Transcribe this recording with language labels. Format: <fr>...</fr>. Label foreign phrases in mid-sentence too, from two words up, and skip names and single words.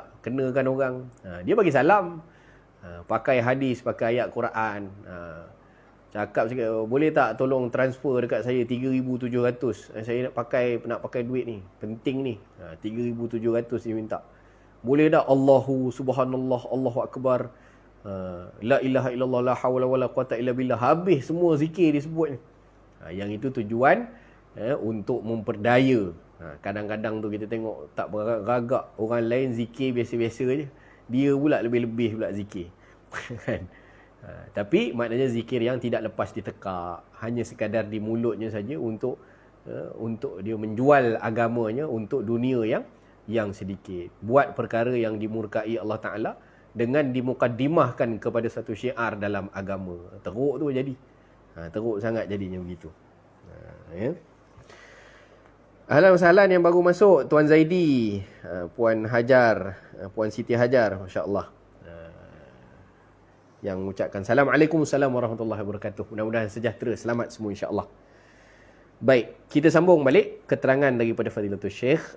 <ms>Kenakan orang. Dia bagi salam. Pakai hadis, pakai ayat Quran. Cakap boleh tak tolong transfer dekat saya 3,700. Saya nak pakai duit ni. Penting ni. 3,700 dia minta. Boleh tak?</ms> <ar>الله سبحان الله، الله أكبر. لا إله إلا الله، لا حول ولا قوة إلا بالله.</ar> <ms>Habis semua zikir disebut ni. Yang itu tujuan untuk memperdaya. Kadang-kadang tu kita tengok tak beragak orang lain zikir biasa-biasa je. Dia pula lebih-lebih pula zikir. Kan? Tapi maknanya zikir yang tidak lepas ditekak. Hanya sekadar di mulutnya saja untuk dia menjual agamanya untuk dunia yang sedikit. Buat perkara yang dimurkai</ms> <ar>الله تعالى</ar> <ms>dengan dimukaddimahkan kepada satu syiar dalam agama. Teruk tu jadi. Teruk sangat jadinya begitu. Ya.</ms> <ar>أهلا وسهلا</ar> <ms>yang baru masuk, Tuan Zaidi, Puan Hajar, Puan Siti Hajar, masya-Allah. Yang mengucapkan</ms> <ar>السلام عليكم ورحمة الله وبركاته.</ar> <ms>Mudah-mudahan sejahtera, selamat semua insya-Allah. Baik, kita sambung balik keterangan daripada Fadilatul Syekh.</ms>